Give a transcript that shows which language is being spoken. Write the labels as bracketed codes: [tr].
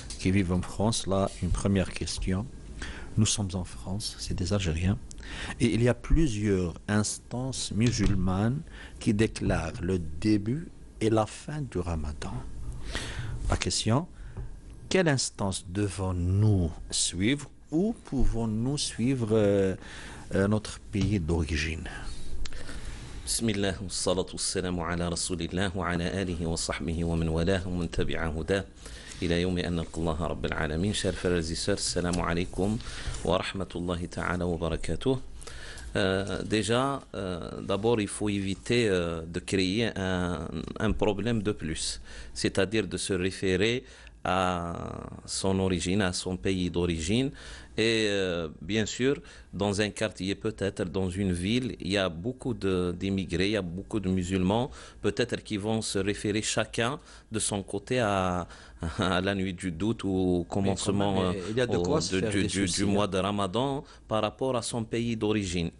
[fr] qui vivent en France, là, une première question. Nous sommes en France, c'est des Algériens, et il y a plusieurs instances musulmanes qui déclarent le début et la fin du Ramadan. La question, quelle instance devons-nous suivre ou pouvons-nous suivre notre pays d'origine? [ar] بسم الله والصلاة والسلام على رسول الله وعلى آله وصحبه ومن والاه ومن تبع هداه إلى يوم أن نلقى الله رب العالمين. Chers frères et sœurs, السلام عليكم ورحمة الله تعالى وبركاته. [fr] Déjà, d'abord, il faut éviter de créer un problème de plus, c'est-à-dire de se référer à son origine, à son pays d'origine. Et bien sûr, dans un quartier, peut-être dans une ville, il y a beaucoup d'immigrés, il y a beaucoup de musulmans, peut-être qui vont se référer chacun de son côté à la nuit du doute ou au commencement du mois de Ramadan par rapport à son pays d'origine.